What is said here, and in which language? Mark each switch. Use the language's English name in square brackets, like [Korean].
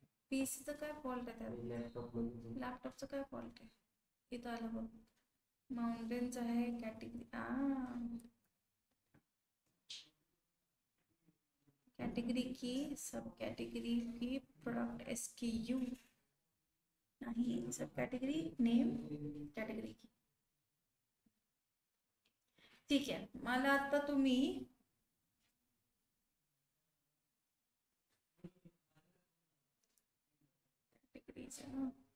[Marathi] पीसीचं काय फॉल्ट आहे त्यात, लॅपटॉपचं काय फॉल्ट आहे. इथं आलं बघ, माउंटेन्स आहे कॅटेगरी. [Hindi] कैटेगरी की, सब कैटेगरी की, प्रोडक्ट SKU नहीं, सब कैटेगरी नेम कैटेगरी की. [Marathi] ठीक आहे. मला आता तुम्ही कैटेगरीज आहे ना,